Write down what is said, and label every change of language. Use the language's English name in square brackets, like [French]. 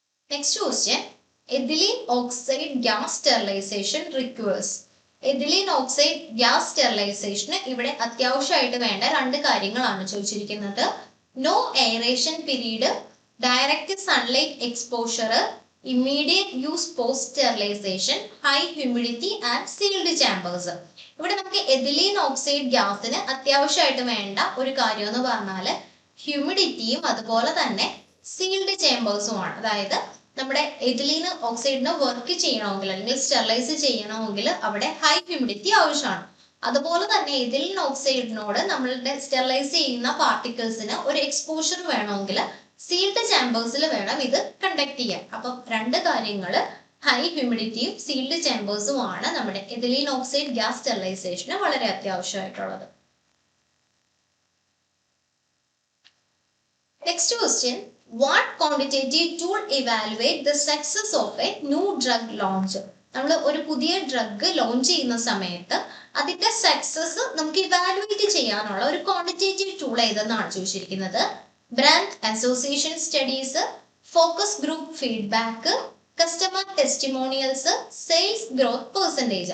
[English] Next question, ethylene oxide gas sterilization requires. [Malayalam] Ethylene oxide gas sterilization ഇവിടെ അത്യാവശ്യമായിട്ട് വേണ്ട രണ്ട് കാര്യങ്ങളാണ് ചോദിച്ചിരിക്കുന്നത്. [English] No aeration period, direct sunlight exposure, immediate use post sterilization, high humidity and sealed chambers. [Malayalam] ഇവിടെ നമുക്ക് ethylene oxide ഗ്യാസിന് അത്യാവശ്യമായിട്ട് വേണ്ട ഒരു കാര്യം എന്ന് പറഞ്ഞാൽ ഹ്യൂമിഡിറ്റിയും അതുപോലെ തന്നെ സീൽഡ് ചേമ്പേഴ്സും ആണ്. അതായത് നമ്മുടെ എഥിലീൻ ഓക്സൈഡിന് വർക്ക് ചെയ്യണമെങ്കിൽ അല്ലെങ്കിൽ സ്റ്റെറിലൈസ് ചെയ്യണമെങ്കിൽ അവിടെ ഹൈ ഹ്യൂമിഡിറ്റി ആവശ്യമാണ്. അതുപോലെ തന്നെ എഥിലീൻ ഓക്സൈഡിനോട് നമ്മളുടെ സ്റ്റെറിലൈസ് ചെയ്യുന്ന പാർട്ടിക്കിൾസിന് ഒരു എക്സ്പോഷർ വേണമെങ്കിൽ സീൽഡ് ചേമ്പേഴ്സിൽ വേണം ഇത് കണ്ടക്ട് ചെയ്യാൻ. അപ്പം രണ്ട് കാര്യങ്ങൾ ഹൈ ഹ്യൂമിഡിറ്റിയും സീൽഡ് ചേമ്പേഴ്സും ആണ് നമ്മുടെ എഥിലീൻ ഓക്സൈഡ് ഗ്യാസ് സ്റ്റെറിലൈസേഷന് വളരെ അത്യാവശ്യമായിട്ടുള്ളത്. [English] Next question, what quantitative tool evaluate the success of a new drug launch? [Malayalam] നമ്മൾ ഒരു പുതിയ ഡ്രഗ് ലോഞ്ച് ചെയ്യുന്ന സമയത്ത് അതിന്റെ സക്സസ് നമുക്ക് ഇവാലുവേറ്റ് ചെയ്യാനുള്ള ഒരു ക്വാണ്ടിറ്റേറ്റീവ് ടൂൾ ഏതെന്നാണ് ചോദിച്ചിരിക്കുന്നത്. [English] Brand association studies, focus group feedback, customer testimonials, sales growth percentage.